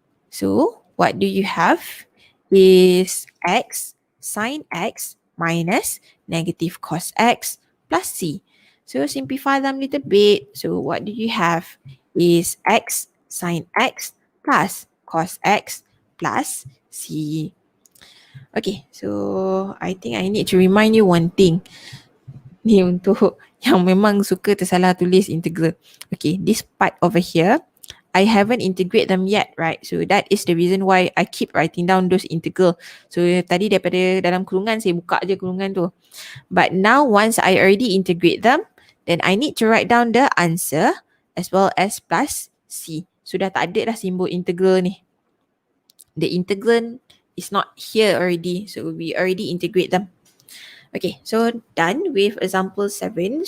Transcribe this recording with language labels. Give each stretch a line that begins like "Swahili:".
English: So what do you have is x sine x minus negative cos x plus c. So simplify them a little bit. So what do you have is x sine x plus cos x plus c. Okay, so I think I need to remind you one thing.
Malay: Ni untuk yang memang suka tersalah tulis integral.
English: Okay, this part over here, I haven't integrate them yet, right? So that is the reason why I keep writing down those integral.
Malay: So tadi daripada dalam kurungan, saya buka je kurungan tu.
English: But now once I already integrate them, then I need to write down the answer as well as plus c.
Malay: So dah tak ada dah simbol integral ni.
English: The integral is not here already. So we already integrate them. Okay, so done with example 7.